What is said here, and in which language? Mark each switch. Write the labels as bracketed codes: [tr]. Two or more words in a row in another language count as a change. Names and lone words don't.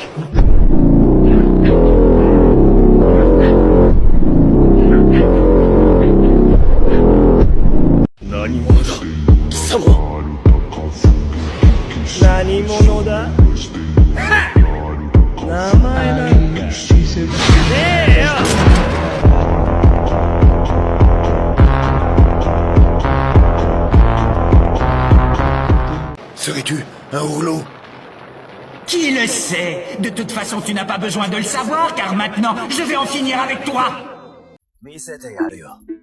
[ja] 何者だ貴様。何者だ。名前なんかねえよ。 [fr] Serais-tu un rouleau? Qui le sait? De toute façon, tu n'as pas besoin de le savoir, car maintenant, je vais en finir avec toi. [ja] 見せてやるよ。